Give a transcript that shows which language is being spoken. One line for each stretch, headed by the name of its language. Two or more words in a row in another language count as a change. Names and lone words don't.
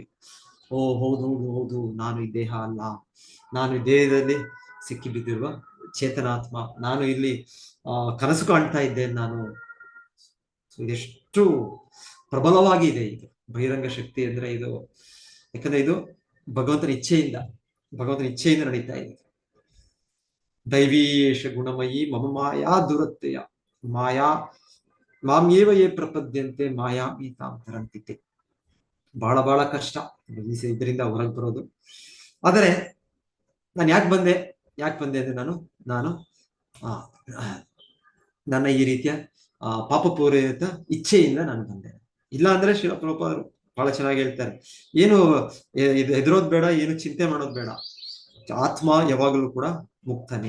Kannada: ಓ ಹೌದು, ನಾನು ಈ ದೇಹ ಅಲ್ಲ, ನಾನು ಈ ದೇಹದಲ್ಲಿ ಸಿಕ್ಕಿ ಬಿದ್ದಿರುವ ಚೇತನಾತ್ಮ, ನಾನು ಇಲ್ಲಿ ಕನಸು ಕಾಣ್ತಾ ಇದ್ದೇನೆ ನಾನು. ಇದೆಷ್ಟು ಪ್ರಬಲವಾಗಿ ಇದೆ ಇದು ಬಹಿರಂಗ ಶಕ್ತಿ ಅಂದ್ರೆ ಇದು. ಯಾಕಂದ್ರೆ ಇದು ಭಗವಂತನ ಇಚ್ಛೆಯಿಂದ ನಡೀತಾ ಇದೆ.
Sanskrit: ದೈವೀಯೇಷ ಗುಣಮಯಿ ಮಮ ಮಾಯಾ ದುರತ್ತೆಯ ಮಾಯಾ ಮಾಮ್ಯೇವ ಯೇ ಪ್ರಪದ್ಯಂತೆ ಮಾಯಾ ಮೀತಾಂ ತರಂತಿತೆ.
Kannada: ಬಹಳ ಕಷ್ಟ ಇದರಿಂದ ಹೊರಗೆ ಬರೋದು. ಆದರೆ ನಾನು ಯಾಕೆ ಬಂದೆ ಅಂದ್ರೆ ನಾನು ನನ್ನ ಈ ರೀತಿಯ ಪಾಪಪೂರಿತ ಇಚ್ಛೆಯಿಂದ ನಾನು ಬಂದೆ. ಇಲ್ಲ ಅಂದ್ರೆ ಶಿಲ ಪ್ರಭುಪಾದರು ಬಹಳ ಚೆನ್ನಾಗಿ ಹೇಳ್ತಾರೆ, ಏನು ಹೆದರೋದ್ ಬೇಡ, ಏನು ಚಿಂತೆ ಮಾಡೋದ್ ಬೇಡ, ಆತ್ಮ ಯಾವಾಗಲೂ ಕೂಡ ಮುಕ್ತನೇ.